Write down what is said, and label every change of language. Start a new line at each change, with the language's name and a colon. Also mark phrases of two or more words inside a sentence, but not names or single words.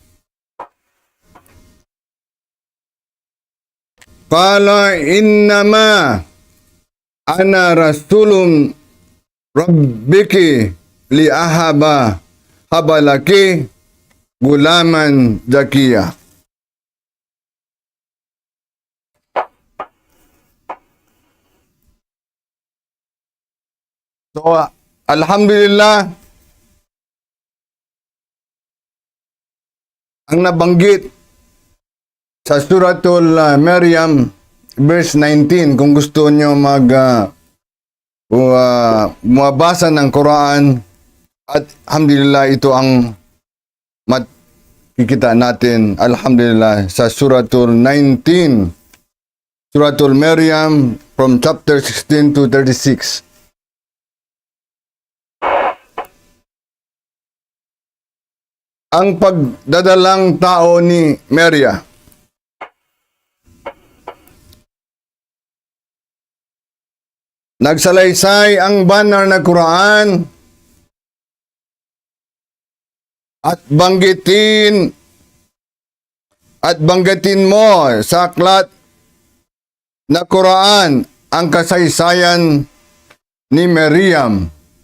Arabic: قال إنما أنا رسول ربك لأهب لك غلاما زكيا.
Filipino: So, alhamdulillah, ang nabanggit sa Suratul Maryam, verse 19, kung gusto nyo mabasa ng Quran, At alhamdulillah ito ang makikita natin, alhamdulillah, sa Suratul 19, Suratul Maryam
English: from chapter 16 to 36.
Filipino: Ang pagdadalang tao ni Maria. Nagsalaysay ang banal na Quran at banggitin mo sa aklat na Quran ang kasaysayan ni Maryam